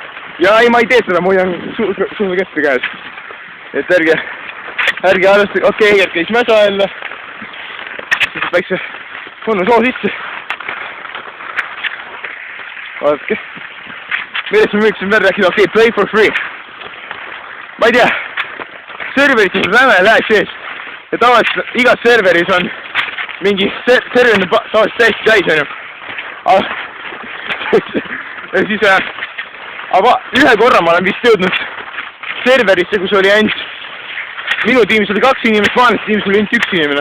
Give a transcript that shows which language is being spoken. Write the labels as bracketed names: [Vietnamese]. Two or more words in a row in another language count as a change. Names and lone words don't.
[Estonian] Ja ei, ma ei tee seda, mul on suusakeppi käes. et ärge arvestage, okei, Egert käis mäsa jälle. Siis väikse tunnu soo sisse. Vaadake. Millest me võiksime veel rääkida, okei, [English] play for free. [Estonian] Ma ei tea, serverites on räme lag sees. Ja tavaliselt igas serveris on mingi server on tavaliselt täiesti täis, on ju. Ja siis, aga ühe korra ma olen vist jõudnud serverisse, kus oli ainult minu tiimis oli 2 inimest, vaenlaste tiimis oli ainult 1 inimene.